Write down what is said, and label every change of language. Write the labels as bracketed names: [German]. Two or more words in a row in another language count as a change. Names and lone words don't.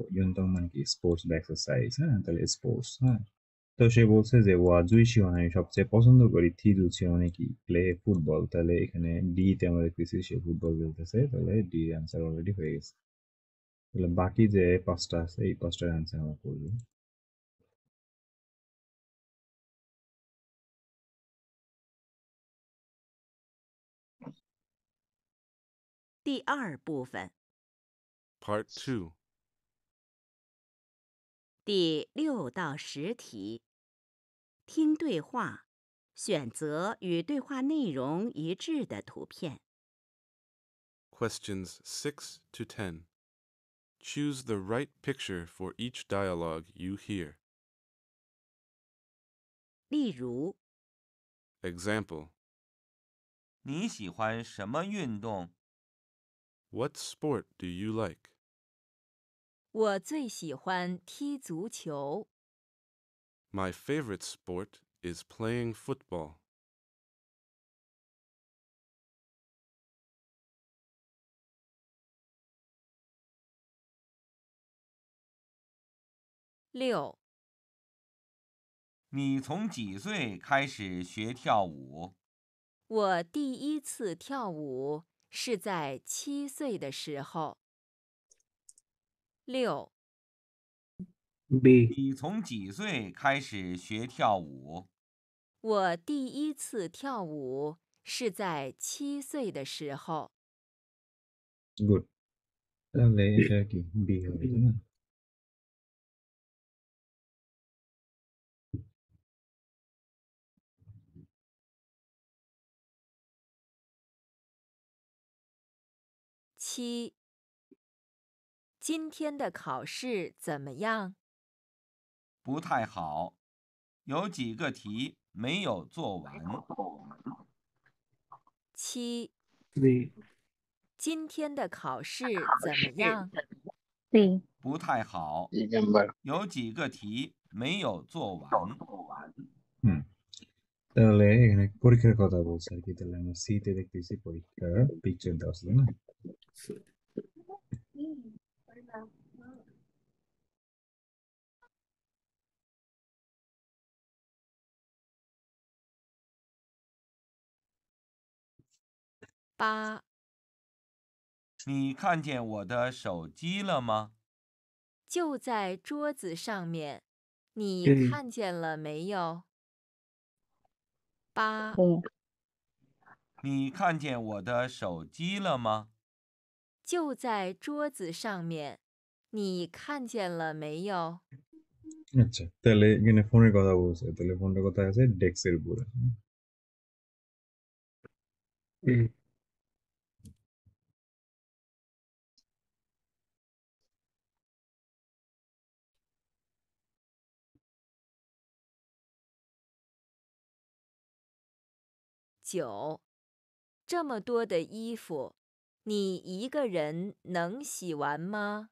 [Bangla] ইউনদং মানে কি স্পোর্টস বা এক্সারসাইজ, হ্যাঁ, তাহলে স্পোর্টস, হ্যাঁ। তো সে বলছে যে [Chinese] 我最喜欢, [Bangla] আমি সবচেয়ে পছন্দ করি [Chinese] 踢足球 [Bangla] মানে কি [English] play football. [Bangla] তাহলে এখানে ডি তে আমরা দেখতেছি সে ফুটবল খেলতেছে, তাহলে ডি [English] answer already [Bangla] হয়ে গেছে। তাহলে বাকি যে 5টা আছে এই 5টার অ্যান্সার আমরা করব। [Chinese] 第二部分 [English] Part 2. [Chinese] 第6到10题，听对话，选择与对话内容一致的图片。 [English] Questions 6 to 10. Choose the right picture for each dialogue you hear. [Chinese] 例如， [English] Example: [Chinese] 你喜欢什么运动？ [English] What sport do you like? [Chinese] 我最喜欢踢足球。 [English] My favorite sport is playing football. [Chinese] 六，你从几岁开始学跳舞？我第一次跳舞是在7岁的时候。六， [English] B. [Chinese] 你从几岁开始学跳舞？我第一次跳舞是在7岁的时候。 [Bangla] গুড, তাহলে এটা কি বি হবে, তাই না? [Chinese] 七，今天的考试怎么样？不太好，有几个题没有做完。七， [English] C. [Chinese] 今天的考试怎么样？ [English] C. [Chinese] 不太好， [English] E number. [Chinese] 有几个题没有做完。 [Bangla] হুম, তাহলে এখানে পরীক্ষার কথা বলছে আর কি। তাহলে আমরা সি তে দেখতেছি পরীক্ষার পিকচার দেওয়া আছে, তাই না? [Chinese] 八，你看见我的手机了吗？就在桌子上面，你 [English] A. [Chinese] 看见了没有？八， [English] A. [Chinese] 你看见我的手机了吗？就在桌子上面，你看见了没有？ [Bangla] আচ্ছা, তাহলে এখানে ফোনের কথা বলছে, তাহলে ফোনটা কোথায় আছে? ডেস্কের উপরে। [English] A. [Chinese] 九，这么多的衣服，你一个人能洗完吗？